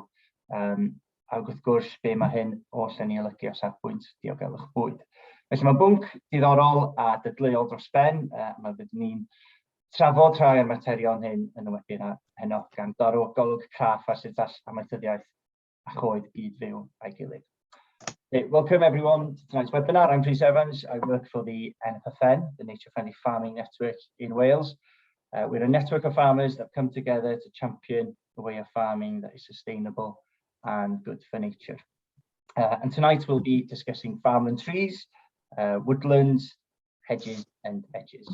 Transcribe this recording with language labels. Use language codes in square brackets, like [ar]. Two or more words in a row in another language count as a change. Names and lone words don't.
[cy] A wrth gwrs, be mae hyn oll yn ei olygu o safbwynt diogelwch bwyd. Felly mae bwnc diddorol a dadleuol dros ben. Mae byddwn ni'n trafod rhai o'r materion hyn yn y webinar heno gan dorw golwg craff a sut all amaethyddiaeth a choed gyd-fyw a'i gilydd. [en] Welcome everyone to tonight's webinar. I'm Rhys Evans. I work for the NFFN, the Nature Friendly Farming Network in Wales. We're a network of farmers that come together to champion the way of farming that is sustainable and good for nature. And tonight we'll be discussing farmland trees, woodlands, hedges and edges.